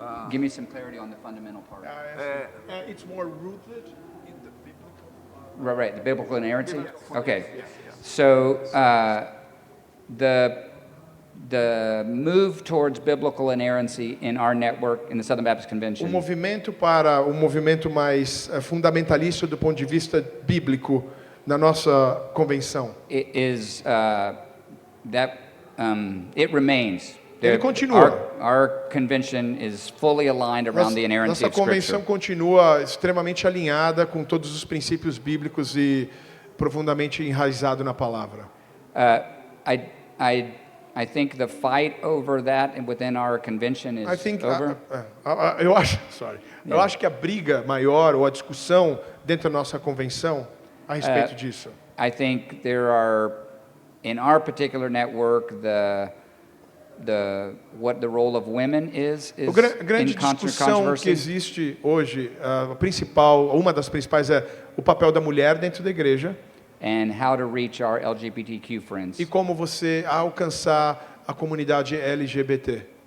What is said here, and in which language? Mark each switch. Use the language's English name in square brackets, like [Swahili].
[English] Give me some clarity on the fundamental part. It's more rooted in the biblical. Right, the biblical inerrancy? Okay. So the move towards biblical inerrancy in our network in the Southern Baptist [Portuguese] O [English] Convention [Portuguese] movimento para um movimento mais fundamentalista do ponto de vista bíblico na nossa convenção. [English] is it remains. [Portuguese] Ele continua. [English] Our convention is fully aligned around the inerrancy [Portuguese] Nossa [English] of Scripture. [Portuguese] convenção continua extremamente alinhada com todos os princípios bíblicos e profundamente enraizado na palavra. [English] I think the fight over that within our convention is over. [Portuguese] Eu acho que a briga maior ou a discussão dentro da nossa convenção a respeito disso. [English] I think there are, in our particular network, what the role of women is [Portuguese] A grande [English] in constant [Portuguese] discussão que [English] controversy. [Portuguese] existe hoje, uma das principais é o papel da mulher dentro da igreja [English] And how to reach our LGBTQ friends. [Portuguese] e como você alcançar a comunidade LGBT.